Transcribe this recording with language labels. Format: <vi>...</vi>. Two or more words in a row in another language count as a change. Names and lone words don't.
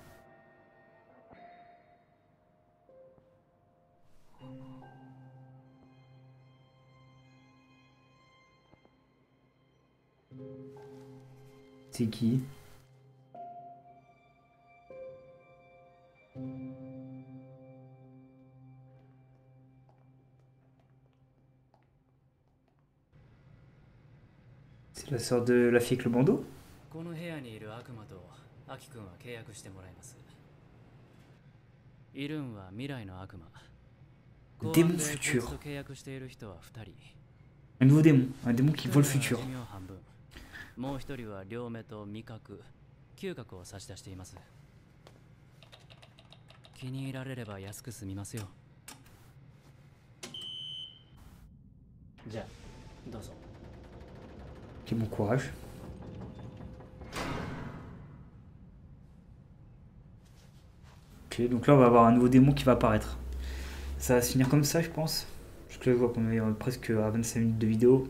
<fr>C'est qui? C'est la sœur de la fille avec le bandeau?</fr> <ja>この部屋にいる悪魔とアキ君は契約してもらいます。イルンは未来の悪魔。</ja> <fr>Démon futur.</fr> <ja>と契約している人は2人。</ja> <fr>Un nouveau démon. Un démon qui voit le futur.</fr> <ja>寿命半分。もう一人は両目と味覚、嗅覚を差し出しています。気に入られれば安く済みますよ。じゃあ、どうぞ。</ja> <fr>Ok, bon courage. Ok, donc là on va avoir un nouveau démon qui va apparaître. Ça va se finir comme ça, je pense. Parce que là, je vois qu'on est presque à 25 minutes de vidéo.</fr>